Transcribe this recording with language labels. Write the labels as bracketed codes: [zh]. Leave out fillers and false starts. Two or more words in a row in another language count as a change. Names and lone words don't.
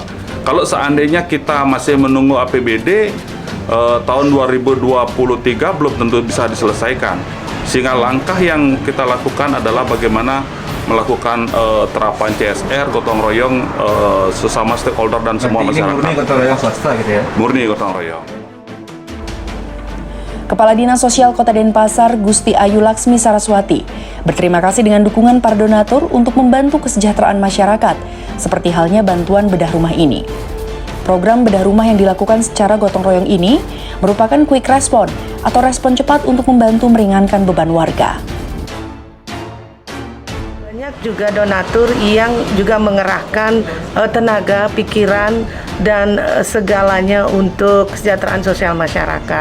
[id] Kalau seandainya kita masih menunggu APBD, tahun 2023 belum tentu bisa diselesaikan. Sehingga langkah yang kita lakukan adalah bagaimana melakukan terapan CSR, gotong royong sesama stakeholder dan semua masyarakat. Murni gotong royong swasta gitu ya? Murni gotong royong. Kepala Dinas Sosial Kota Denpasar, Gusti Ayu Laksmi Saraswati, berterima kasih dengan dukungan para donatur untuk membantu kesejahteraan masyarakat, seperti halnya bantuan bedah rumah ini. Program bedah rumah yang dilakukan secara gotong royong ini merupakan [en] quick response [id] atau respon cepat untuk membantu meringankan beban warga. Banyak juga donatur yang juga mengerahkan tenaga, pikiran, dan segalanya untuk kesejahteraan sosial masyarakat.